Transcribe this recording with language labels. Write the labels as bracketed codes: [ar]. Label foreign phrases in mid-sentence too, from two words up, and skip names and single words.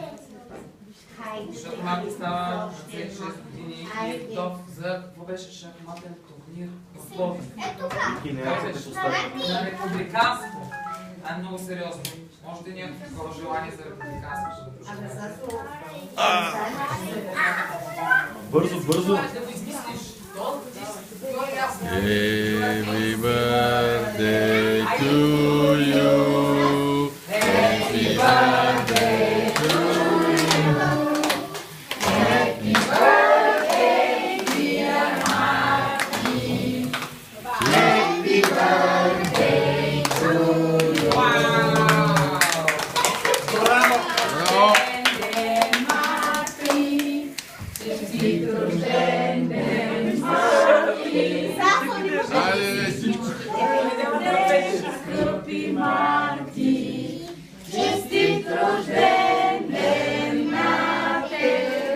[bg] Защото Марти става 66 години и е готов за какво беше шахматен турнир в Пловдив. На републиканско. Много сериозно. Може да някакво такова желание за републиканско? Бързо. Да го измислиш. [en] Happy birthday to you. Happy birthday to you. Happy birthday, dear Marty. Happy birthday to you. [bg] Браво! Скъпи Марти, честит рожден ден на теб.